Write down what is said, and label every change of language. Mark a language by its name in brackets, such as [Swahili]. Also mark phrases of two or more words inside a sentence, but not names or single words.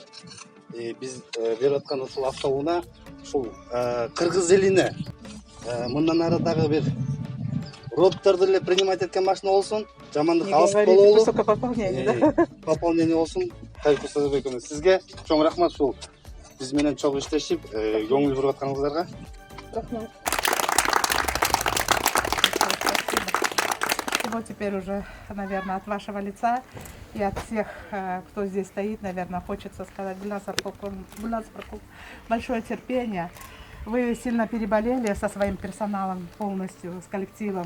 [Kyrgyz] Биз берип аткан ушул автоунаа ушул кыргыз элине мындан ары дагы бир роботторду эле принимать эткен машина болсун, жамандык алыс бололу. [Russian] Высокое пополнение, да? [Kyrgyz] Пополнение болсун. Кайрылуу Садырбековна, сизге чоң рахмат ушул биз менен чогуу иштешип, көңүл буруп атканыңыздарга. Рахмат. [Russian] Вот теперь уже, наверное, от вашего лица и от всех, кто здесь стоит, наверное, хочется сказать, Гульназ Аркоковна, большое терпение. Вы сильно переболели со своим персоналом полностью, с коллективом.